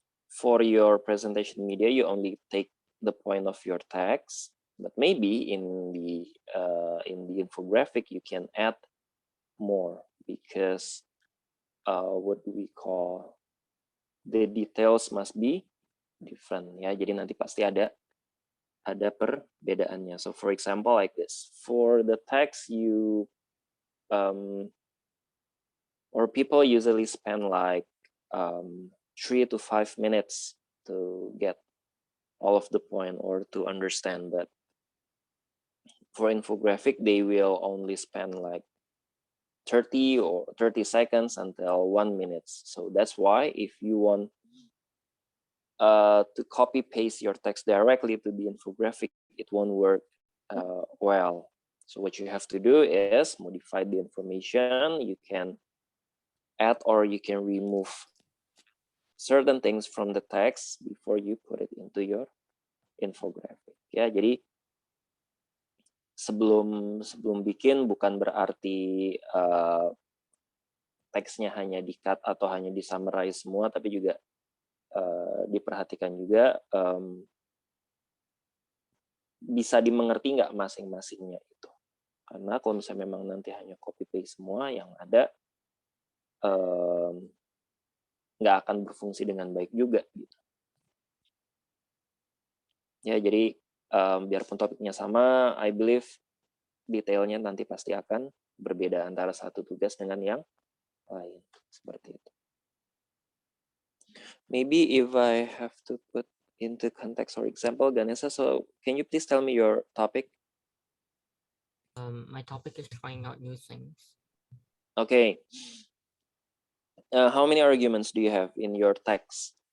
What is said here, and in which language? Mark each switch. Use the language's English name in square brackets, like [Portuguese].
[English] for your presentation media, you only take the point of your text, but maybe in the infographic you can add more, because what we call, the details must be different, ya. [Indonesian] Jadi nanti pasti ada perbedaannya. [English] So for example, like this, for the text, you or people usually spend like 3 to 5 minutes to get all of the point or to understand. But for infographic, they will only spend like 30 seconds until 1 minute. So that's why if you want to copy paste your text directly to the infographic, it won't work well. So what you have to do is modify the information. You can add or you can remove certain things from the text before you put it into your infographic. [Indonesian] Ya, jadi sebelum bikin, bukan berarti teksnya hanya di-cut atau hanya di-summarize semua, tapi juga diperhatikan juga bisa dimengerti nggak masing-masingnya itu. Karena kalau misalnya memang nanti hanya copy paste semua, yang ada nggak akan berfungsi dengan baik juga gitu. Ya, jadi biarpun topiknya sama, [English] I believe [Indonesian] detailnya nanti pasti akan berbeda antara satu tugas dengan yang lain. Seperti itu. [English] Maybe if I have to put into context or example, Ganesha, so can you please tell me your topic? My topic is trying out new things. Okay. How many arguments do you have in your text?